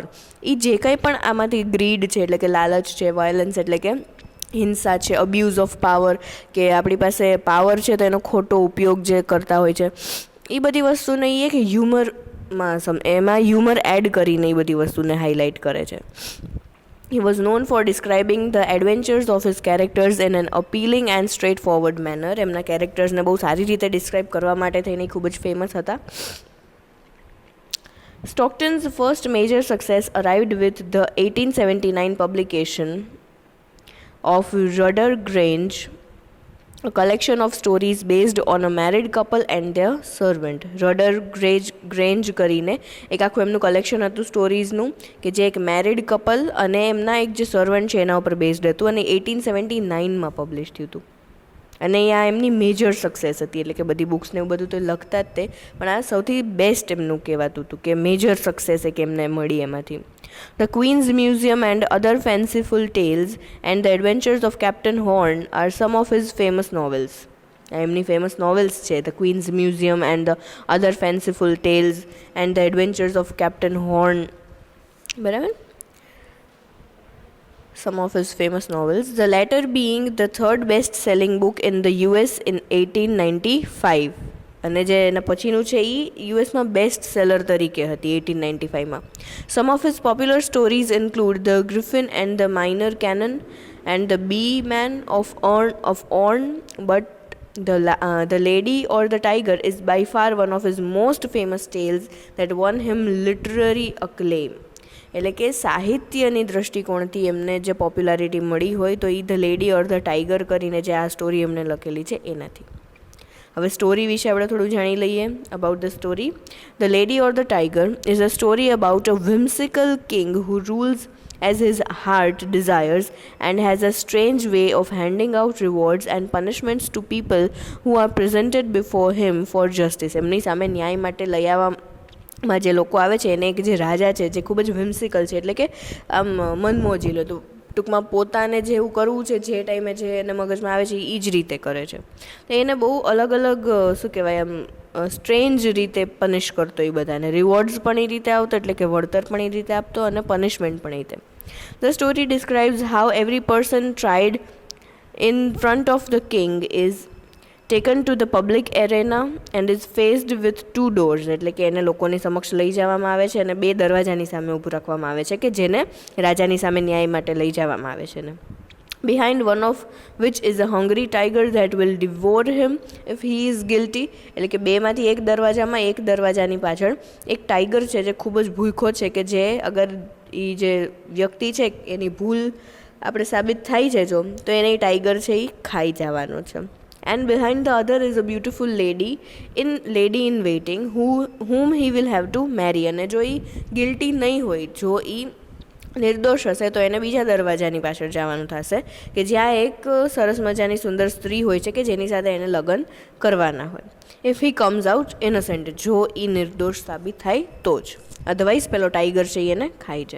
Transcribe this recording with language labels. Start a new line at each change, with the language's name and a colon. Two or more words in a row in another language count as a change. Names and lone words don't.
Gujarati: એ જે કંઈ પણ આમાંથી ગ્રીડ છે એટલે કે લાલચ છે, વાયલન્સ એટલે કે હિંસા છે,
English: abuse of power
Gujarati: કે આપણી પાસે પાવર છે તો એનો ખોટો ઉપયોગ જે કરતા હોય છે, એ બધી વસ્તુને એ કે હ્યુમરમાં એમાં હ્યુમર એડ કરીને એ બધી વસ્તુને હાઇલાઇટ કરે છે.
English: He was known for describing the adventures of his characters in an appealing and straightforward manner.
Gujarati: એમના કેરેક્ટર્સને બહુ સારી રીતે ડિસ્ક્રાઇબ કરવા માટે થઈને ખૂબ જ ફેમસ હતા.
English: Stockton's first major success arrived with the 1879 publication of Rudder Grange, a collection of stories based on a married couple and their servant.
Gujarati: રડર ગ્રેન્જ કરીને એક આખું એમનું કલેક્શન હતું સ્ટોરીઝનું, કે જે એક
English: married couple
Gujarati: અને એમના એક જે સર્વન્ટ છે એના ઉપર બેઝડ હતું, અને 1879માં પબ્લિશ થયું હતું. અને આ એમની
English: major success
Gujarati: હતી. એટલે કે બધી બુક્સને એવું બધું તો લખતા જ તે, પણ આ સૌથી બેસ્ટ એમનું કહેવાતું હતું કે
English: major success
Gujarati: એક એમને મળી એમાંથી.
English: The Queen's Museum and Other Fanciful Tales and The Adventures of Captain Horn are some of his famous novels.
Gujarati: એમની
English: famous novels
Gujarati: છે,
English: The Queen's Museum and The Other Fanciful Tales and The Adventures of Captain Horn.
Gujarati: બરાબર.
English: Some of his famous novels, the latter being the third best-selling book in the US in 1895.
Gujarati: અને જે એના પછીનું છે એ યુએસમાં
English: best seller
Gujarati: તરીકે હતી 1895માં.
English: Some of his popular stories include The Griffin and the Minor Canon and The Bee-Man of Orn, but The Lady or the Tiger is by far one of his most famous tales that won him literary acclaim.
Gujarati: એટલે કે સાહિત્યની દૃષ્ટિકોણથી એમને જે પોપ્યુલારિટી મળી હોય તો એ ધ લેડી ઓર ધ ટાઈગર કરીને જે આ સ્ટોરી એમને લખેલી છે એનાથી. હવે સ્ટોરી વિશે આપણે થોડું જાણી લઈએ.
English: about the story. The Lady or the Tiger is a story about a whimsical king who rules as his heart desires and has a strange way of handing out rewards and punishments to people who are presented before him for justice.
Gujarati: એમની સામે ન્યાય માટે લઈ આવવામાં જે લોકો આવે છે એને એક જે રાજા છે જે ખૂબ જ whimsical છે, એટલે કે આમ મનમોજીલો, તો ટૂંકમાં પોતાને જેવું કરવું છે જે ટાઈમે જે એને મગજમાં આવે છે એ જ રીતે કરે છે. તો એને બહુ અલગ અલગ શું કહેવાય આમ સ્ટ્રેન્જ રીતે પનિશ કરતો એ બધાને. રિવોર્ડ્સ પણ એ રીતે આવતો, એટલે કે વળતર પણ એ રીતે આપતો, અને પનિશમેન્ટ પણ એ રીતે.
English: the story describes how every person tried in front of the king is taken to the public arena and is faced with two doors.
Gujarati: એટલે કે એને લોકોની સમક્ષ લઈ જવામાં આવે છે અને બે દરવાજાની સામે ઊભું રાખવામાં આવે છે કે જેને રાજાની સામે ન્યાય માટે લઈ જવામાં આવે છે ને.
English: behind one of which is a hungry tiger that will devour him if he is guilty.
Gujarati: એટલે કે બેમાંથી એક દરવાજામાં એક દરવાજાની પાછળ એક ટાઈગર છે જે ખૂબ જ ભૂખો છે કે જે અગર એ જે વ્યક્તિ છે એની ભૂલ આપણે સાબિત થાય છે જો, તો એને ટાઈગર છે એ ખાઈ જવાનો છે.
English: and behind the other is a beautiful lady in waiting whom he will have to marry.
Gujarati: અને જો એ ગિલ્ટી નહીં હોય, જો એ નિર્દોષ હશે તો એને બીજા દરવાજાની પાછળ જવાનું થશે કે જ્યાં એક સરસ મજાની સુંદર સ્ત્રી હોય છે કે જેની સાથે એને લગ્ન કરવાના હોય.
English: if he comes out innocent,
Gujarati: જો એ નિર્દોષ સાબિત થાય તો જ, અધરવાઇઝ પેલો ટાઈગર છે એને ખાઈ જાય.